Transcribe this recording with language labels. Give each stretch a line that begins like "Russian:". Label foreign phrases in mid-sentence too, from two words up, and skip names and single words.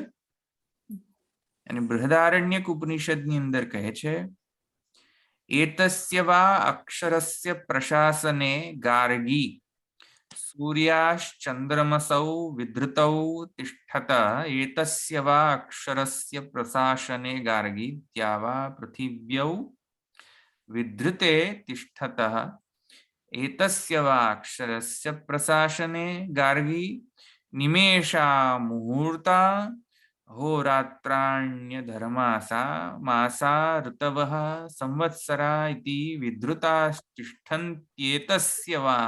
Gujarati: અને બૃહદારણ્યક ઉપનિષદની અંદર કહે છે
Sanskrit: એતસ્ય વા અક્ષરસ્ય પ્રશાસને ગાર્ગી સૂર્યાશ્ચંદ્રમસૌ વિધૃતૌ તિષ્ઠત. એતસ્ય વા અક્ષરસ્ય પ્રશાસને ગાર્ગી ત્યાવા પૃથિવ્યૌ વિધૃતે તિષ્ઠત. एतस्य वा अक्षरस्य प्रशासने गार्गी निमेषा मुहूर्ता होरात्राण्य धर्मासा मासा ऋतवः संवत्सरा इति विधृतास्तिष्ठन्त्येतस्य वा